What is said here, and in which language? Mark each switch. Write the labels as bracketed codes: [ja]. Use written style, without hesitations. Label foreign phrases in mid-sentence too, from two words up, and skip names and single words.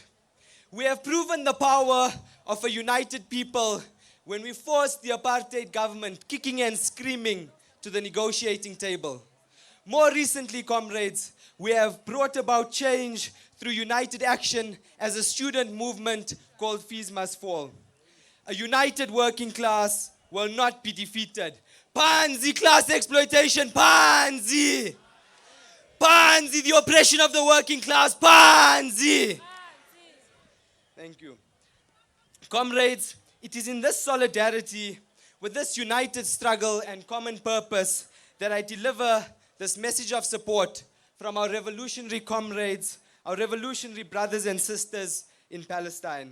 [en] We have proven the power of a united people when we forced the apartheid government kicking and screaming to the negotiating table. More recently, comrades, we have brought about change through united action as a student movement called Fees Must Fall. A united working class will not be defeated. [zu] Panzi class exploitation, [en] Panzi! Panzi, the oppression of the working class, Panzi! Thank you. Comrades, it is in this solidarity, with this united struggle and common purpose, that I deliver this message of support from our revolutionary comrades, our revolutionary brothers and sisters in Palestine.